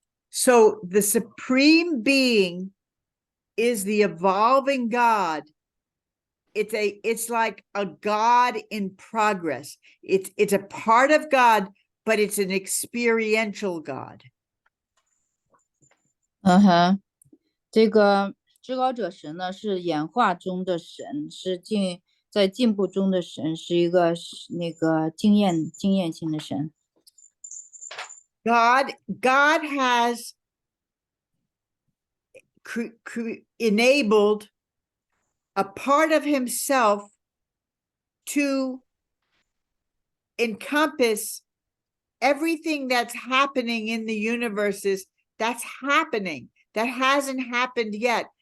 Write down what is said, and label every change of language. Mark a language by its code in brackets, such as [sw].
[en] So the Supreme Being is the evolving God. It's like a God in progress. It's a part of God, but it's an experiential God. [zh] 这个至高者神呢，是演化中的神，是在进步中的神，是一个那个经验性的神。 [en] God has enabled a part of himself to encompass everything that's happening in the universes that's happening, that hasn't happened yet.